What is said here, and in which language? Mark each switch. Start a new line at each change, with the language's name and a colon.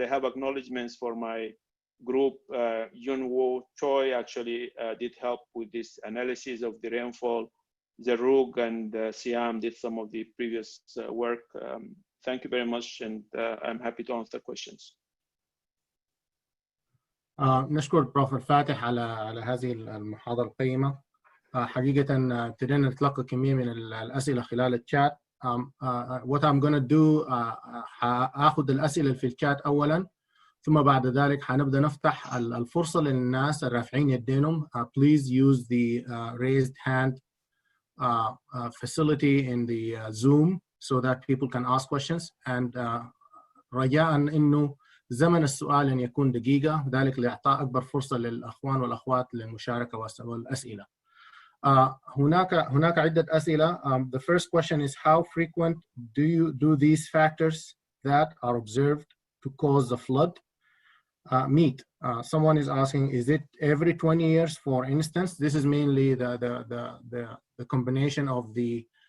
English: I have acknowledgements for my group. Yunwo Choi actually did help with this analysis of the rainfall. Zarug and Siam did some of the previous work. Thank you very much, and I'm happy to answer questions.
Arabic: نشكر بروف الفاتح على هذه المحاضرة القيمة. حقيقة ابتدينا نتلقى كمية من الأسئلة خلال الشات.
English: What I'm going to do
Arabic: هاخد الأسئلة في الشات أولا، ثم بعد ذلك هنبدأ نفتح الفرصة للناس الرافعين يدينهم.
English: Please use the raised hand facility in the Zoom so that people can ask questions.
Arabic: And رجاء إنه زمن السؤال أن يكون دقيقة، ذلك لإعطاء أكبر فرصة للأخوان والأخوات للمشاركة والأسئلة. هناك عدة أسئلة.
English: The first question is, how frequent do these factors that are observed to cause the flood meet? Someone is asking, is it every 20 years, for instance? This is mainly the combination of the